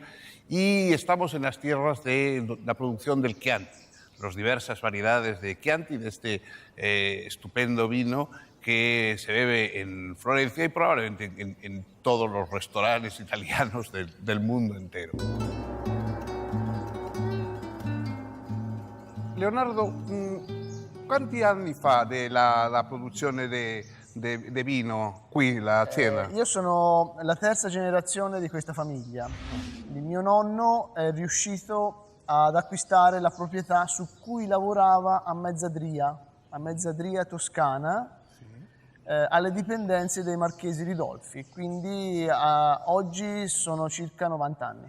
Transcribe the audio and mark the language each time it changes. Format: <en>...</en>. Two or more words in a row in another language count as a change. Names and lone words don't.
<es>Y estamos en las tierras de la producción del Chianti, las diversas variedades de Chianti, de este estupendo vino que se bebe en Florencia y probablemente en todos los restaurantes italianos del mundo entero.</es> <it>Leonardo, quanti anni fa della produzione di vino qui, l'azienda? Io sono la terza generazione di questa famiglia. Il mio nonno è riuscito ad acquistare la proprietà su cui lavorava a Mezzadria Toscana, alle dipendenze dei Marchesi Ridolfi, quindi oggi sono circa 90 anni.</it>